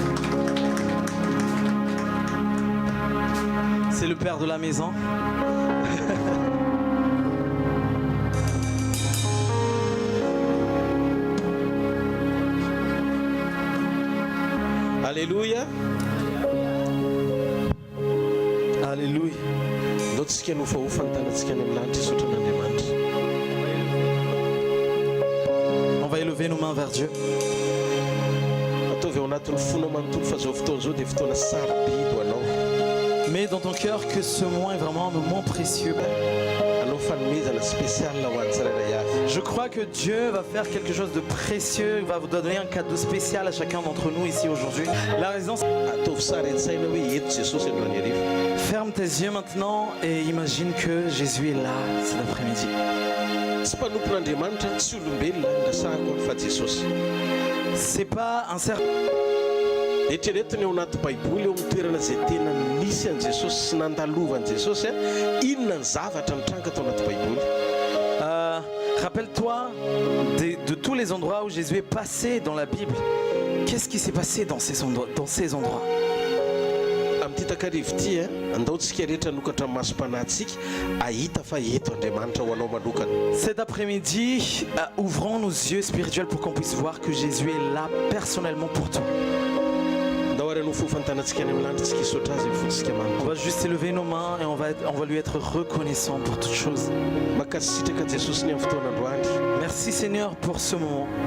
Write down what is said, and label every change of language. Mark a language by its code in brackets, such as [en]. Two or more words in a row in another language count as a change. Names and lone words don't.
[fr] C'est le père de la maison. Alléluia. Alléluia. [mg] Lotsika no fahofantanantsika any amin'ny lanitra isotra n'Andriamanitra. [fr] On va élever nos mains vers Dieu. [mg] Ataovy ao anatin'ny fona manontolo fa zao fotoana zao dia fotoana sarobidy ho anao. [fr] Mets dans ton cœur que ce moment est vraiment un moment précieux. [mg] Anao fanomezana spécial ho an'ny tsirairay avy. [fr] Je crois que Dieu va faire quelque chose de précieux. Il va vous donner un cadeau spécial à chacun d'entre nous ici aujourd'hui. La raison, c'est... [mg] Ataovy sary an-tsaina hoe eto Jesosy androany hariva. [fr] Ferme tes yeux maintenant et imagine que Jésus est là cet après-midi. [mg] Tsy mpanompon'Andriamanitra tsy olombelona ndasahako fa Jesosy. [fr] C'est pas un serpent. [mg] Eritreretiny ao anaty Baiboly eo amin'ny toerana izay tena nisy an' Jesosy sy nandalova an' Jesosy inona ny zavatra nitranga tao anaty Baiboly. [fr] Rappelle-toi de tous les endroits où Jésus est passé dans la Bible. Qu'est-ce qui s'est passé dans ces endroits? [mg] Amin'ity takarivo ity andaontsika rehetra nokatra amin'ny masom-panahintsika ahita fa eto Andriamanitra ho anao manokana. [fr] Cet après-midi, ouvrons nos yeux spirituels pour qu'on puisse voir que Jésus est là personnellement pour toi. On va juste élever nos mains et on va lui être reconnaissant pour toutes choses. Merci Seigneur pour ce moment.